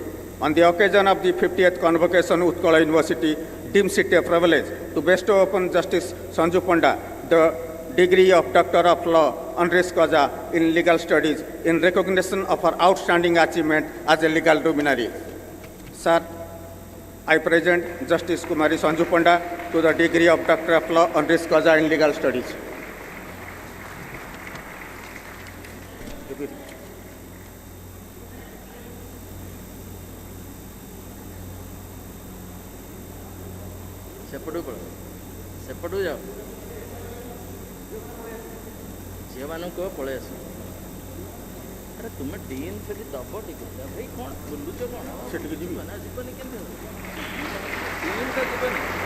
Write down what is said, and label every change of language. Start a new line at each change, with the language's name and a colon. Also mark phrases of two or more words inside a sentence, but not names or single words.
English: On the occasion of the 50th convocation, Utkal University deems it a privilege to bestow upon Justice Sanju Panda the degree of Doctor of Law honoris causa in Legal Studies in recognition of her outstanding achievement as a legal luminary. Sir, I present Justice Kumari Sanju Panda to the degree of Doctor of Law honoris causa in Legal Studies.
Odia: ସେପଟକୁ ଯାଅ ଝିଅମାନଙ୍କୁ ପଳେଇ ଆସ ଆରେ ତୁମେ ଡିନ୍ ସେଠି ଦବ ଟିକେ ଭାଇ କ'ଣ ବୁଲୁଛ କ'ଣ ସେଠିକି ଯିବ ନା ଯିବନି କେମିତି ଡିନ୍ ତ ଯିବନି